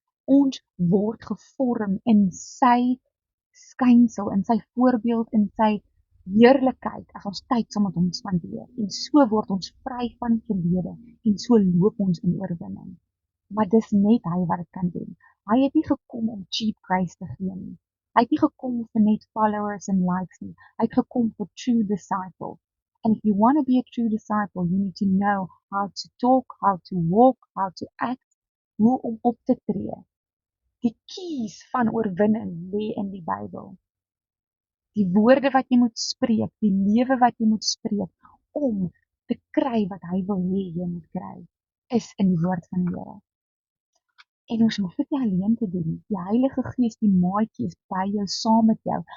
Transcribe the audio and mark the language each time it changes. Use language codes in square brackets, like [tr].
[af] Ons word gevorm in sy skynsel, in sy voorbeeld, in sy heerlikheid, as ons tyd saam met hom spandeer. En so word ons vry van die verlede, en so loop ons in oorwinning. Maar dis net hy wat dit kan doen. Hy het nie gekom om cheap grace te gee nie. Hy het nie gekom vir net [en] followers and likes [af] nie. Hy het gekom vir [en] true disciples. And if you want to be a true disciple, you need to know how to talk, how to walk, how to act, [af] hoe om op te tree. Die keys van oorwinning lê in die Bybel. Die woorde wat jy moet spreek, die lewe wat jy moet spreek, om te kry wat hy wil hê jy moet kry, is in die woord van die Here. En ons hoef dit nie alleen te doen. Die Heilige Gees, die maatjie, is by jou, saam met jou.